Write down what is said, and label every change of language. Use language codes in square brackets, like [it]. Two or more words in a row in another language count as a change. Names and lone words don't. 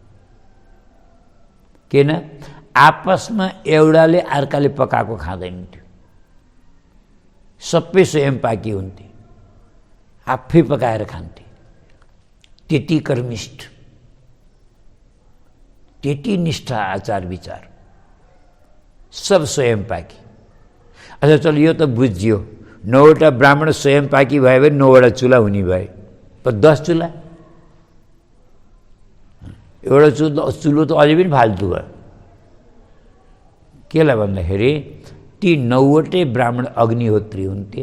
[ne] किन? आपसमा एउटाले अर्काले पकाएको खाँदैन थियो, सबै स्वयं पाकी हुन्थे, आफै पकाएर खान्थे। त्यति कर्मिष्ठ, त्यति निष्ठा, आचार विचार, सब स्वयं पाकी। [hi] अच्छा चल, [ne] यो त बुझियो, 9वटा ब्राह्मण स्वयं पाकी भयो भने 9वटा चुला हुने भए, पर 10 चुला, एउटा चुलो त अझै पनि फाल्तु भयो। केलाई भन्दाखेरि ती 9वटै ब्राह्मण अग्निहोत्री हुन्थे।